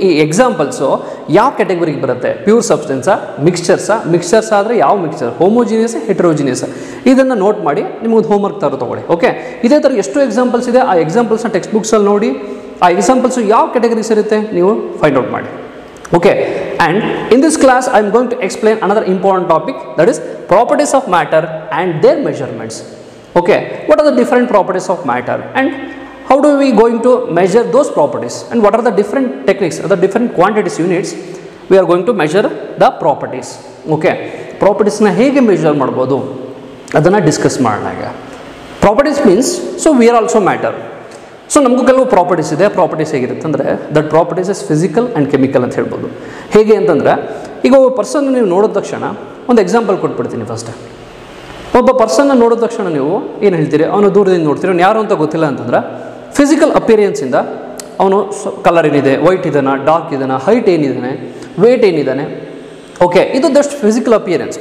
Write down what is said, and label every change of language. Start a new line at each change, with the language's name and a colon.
Kannada: ಈ ಎಕ್ಸಾಂಪಲ್ಸು ಯಾವ ಕ್ಯಾಟಗರಿಗೆ ಬರುತ್ತೆ, ಪ್ಯೂರ್ ಸಬ್ಸ್ಟೆನ್ಸಾ, ಮಿಕ್ಸ್ಚರ್ಸ್ ಆದರೆ ಯಾವ ಮಿಕ್ಸ್ಚರ್, ಹೋಮೋಜಿನಿಯಸ್, ಹೆಟ್ರೋಜಿನಿಯಸ್, ಇದನ್ನು ನೋಟ್ ಮಾಡಿ ನಿಮಗೊಂದು ಹೋಮ್ವರ್ಕ್ ತೊಗೊಳ್ಳಿ. ಓಕೆ, ಇದೇ ಥರ ಎಷ್ಟು ಎಕ್ಸಾಂಪಲ್ಸ್ ಇದೆ, ಆ ಎಕ್ಸಾಂಪಲ್ಸ್ನ ಟೆಕ್ಸ್ಟ್ ಬುಕ್ಸಲ್ಲಿ ನೋಡಿ ಆ ಎಕ್ಸಾಂಪಲ್ಸು ಯಾವ ಕ್ಯಾಟಗರಿ ಸೇರುತ್ತೆ ನೀವು ಫೈಂಡ್ ಔಟ್ ಮಾಡಿ.
English: Okay, and in this class I am going to explain another important topic, that is properties of matter and their measurements. Okay, what are the different properties of matter and how do we going to measure those properties, and what are the different techniques, the different quantities units we are going to measure the properties.
Kannada: Okay, properties na hege measure ಮಾಡಬಹುದು ಅದನ್ನು discuss ಮಾಡೋಣ. ಈಗ properties means
English: So we are also matter.
Kannada: So ನಮಗೂ ಕೆಲವು properties ಇದೆ. Properties ಹೇಗಿರುತ್ತೆ ಅಂದರೆ
English: that properties is physical and chemical
Kannada: ಅಂತ ಹೇಳ್ಬೋದು. ಹೇಗೆ ಅಂತಂದರೆ ಈಗ ಒಬ್ಬ ಪರ್ಸನ್ ನೀವು ನೋಡಿದ ತಕ್ಷಣ ಒಂದು ಎಕ್ಸಾಂಪಲ್ ಕೊಟ್ಬಿಡ್ತೀನಿ. ಫಸ್ಟ್ ಒಬ್ಬ ಪರ್ಸನ್ನ ನೋಡಿದ ತಕ್ಷಣ ನೀವು ಏನು ಹೇಳ್ತೀರಿ, ಅವನು ದೂರದಿಂದ ನೋಡ್ತೀರಿ, ಅವ್ನು ಯಾರು ಅಂತ ಗೊತ್ತಿಲ್ಲ ಅಂತಂದ್ರೆ ಫಿಸಿಕಲ್ ಅಪಿಯರೆನ್ಸಿಂದ ಅವನು ಕಲರ್ ಏನಿದೆ, ವೈಟ್ ಇದ್ದಾನೆ, ಡಾರ್ಕ್ ಇದ್ದಾನೆ, ಹೈಟ್ ಏನಿದ್ದಾನೆ, ವೇಟ್ ಏನಿದ್ದಾನೆ, ಓಕೆ ಇದು ಜಸ್ಟ್ ಫಿಸಿಕಲ್ ಅಪಿಯರೆನ್ಸ್.